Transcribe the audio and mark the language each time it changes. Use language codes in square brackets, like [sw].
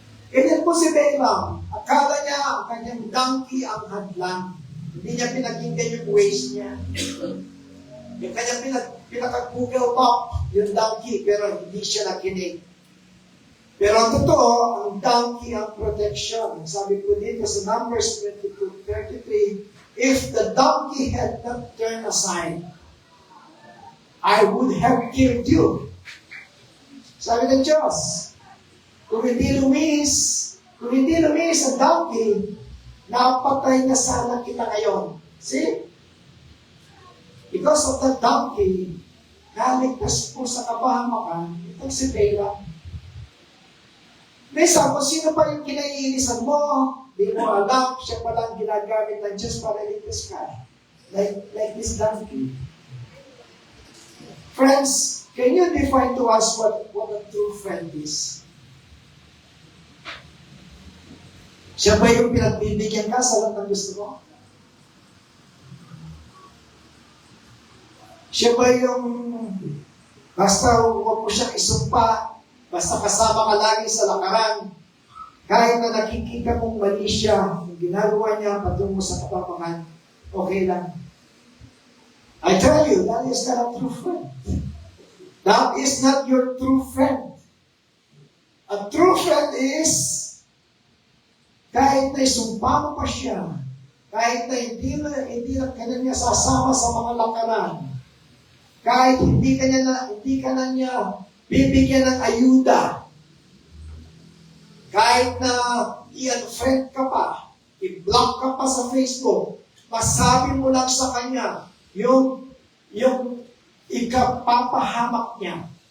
[tl] Ganyan po si Balaam. Akala niya ang kanyang donkey ang hadlang. Hindi niya pinakinggan yung ways niya. Yung kanyang pinaka-Google Map, yung donkey, pero hindi siya nakinig. Pero ang totoo, ang donkey ang protection. Sabi ko dito sa [en] Numbers 22:33, if the donkey had not turned aside, I would have killed you. [tl] Sabi ng Diyos, kung hindi lumis ang donkey, napatay na sana kita ngayon. [en] See? Because of that donkey, [tl] naligtas po sa kapahamakan, itong si Balaam. Minsan, kung sino pa yung kinaiinisan mo, di mo alam, siya palang ginagamit ng Diyos para iligtas ka. [en] Like this donkey. Friends, can you define to us what a true friend is? [tl] Siya ba yung pinagbibigyan ka sa lahat ng gusto mo? Siya ba yung basta huwag mo siyang isumpa, basta kasama ka lagi sa lakaran, kahit na nakikita mong mali siya, yung ginagawa niya patungo sa kapapangan, okay lang. [en] I tell you, that is not a true friend. That is not your true friend. A true friend is, [tl] kahit na isumpa mo pa siya, kahit na hindi na kanya sasama sa mga lakaran, kahit hindi ka na niya bibigyan ng ayuda, kahit na i-unfriend ka pa, i-block ka pa sa Facebook, masabi mo lang sa kanya yung ikapapahamak niya.